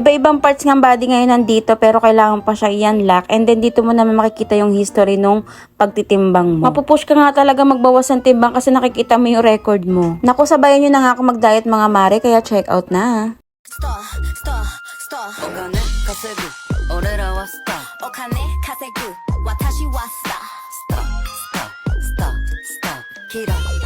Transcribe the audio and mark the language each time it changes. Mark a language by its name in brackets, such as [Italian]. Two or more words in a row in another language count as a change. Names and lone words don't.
[Filipino] Iba-ibang parts ng body ngayon nandito pero kailangan pa siya i-unlock, [English] and then [Filipino] dito mo naman makikita yung history nung pagtitimbang mo. Mapupush ka nga talaga magbawas ng timbang kasi nakikita mo yung record mo. Naku, sabayan nyo na nga ako mag-diet mga mare, kaya check out na. [English] Star, star, star. [Japanese] お金稼ぐ俺らはスター。お金稼ぐ私はスター。スター、スター、スター、スター。キラー。